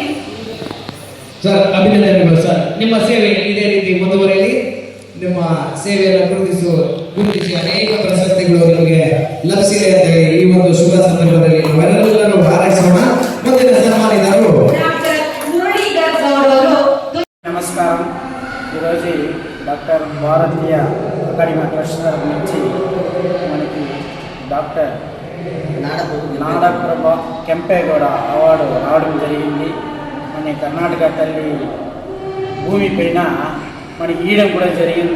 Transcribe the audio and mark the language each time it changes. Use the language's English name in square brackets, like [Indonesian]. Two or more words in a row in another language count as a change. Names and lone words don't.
[Kannada] ಸರ್, ಅಭಿನಂದನೆಗಳು ಸರ್. ನಿಮ್ಮ ಸೇವೆ ಇದೇ ರೀತಿ ಮುಂದುವರೆಯಲಿ. ನಿಮ್ಮ ಸೇವೆಯನ್ನು ಗುರುತಿಸಿ ಅನೇಕ ಪ್ರಶಸ್ತಿಗಳು ನಿಮಗೆ ಲಭಿಸಿದೆ ಅಂತ ಹೇಳಿ ಈ ಒಂದು ಶುಭ ಸಂದರ್ಭದಲ್ಲಿ ನಾವೆಲ್ಲರೂ ಹಾರೈಸೋಣ. ಮುಂದಿನ ಸನ್ಮಾನಿತರು ಡಾಕ್ಟರ್ ಮುರಳೀಧರ್ ಗೌಡ್ ಅವರು. [Telugu] నమస్కారం. ఈరోజు డాక్టర్ భారతీయ అకాడమీ ట్రస్ట్ తరఫు నుంచి మనకి డాక్టర్ నాడప్రభ కెంపేగౌడ అవార్డు రావడం జరిగింది. మన కర్ణాటక తల్లి భూమి పైన మనకి ఇయడం కూడా జరిగింది.